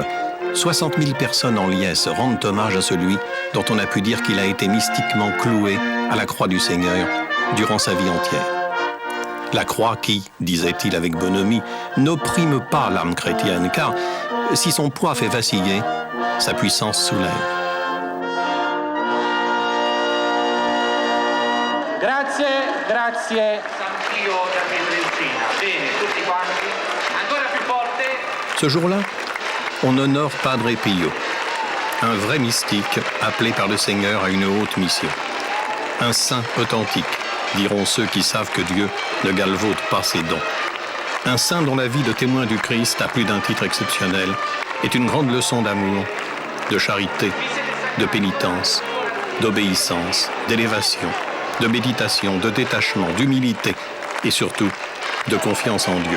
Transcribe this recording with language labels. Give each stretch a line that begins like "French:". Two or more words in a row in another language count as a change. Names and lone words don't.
French: 60 000 personnes en liesse rendent hommage à celui dont on a pu dire qu'il a été mystiquement cloué à la croix du Seigneur durant sa vie entière. La croix qui, disait-il avec bonhomie, n'opprime pas l'âme chrétienne, car si son poids fait vaciller, sa puissance soulève.
Italian: Grazie, grazie. San Pio da Pietrelcina. Bene, tutti quanti. Ancora più forte.
French: Ce jour-là, on honore Padre Pio, un vrai mystique appelé par le Seigneur à une haute mission. Un saint authentique, diront ceux qui savent que Dieu ne galvaude pas ses dons. Un saint dont la vie de témoin du Christ, à plus d'un titre exceptionnel, est une grande leçon d'amour, de charité, de pénitence, d'obéissance, d'élévation, de méditation, de détachement, d'humilité et surtout de confiance en Dieu.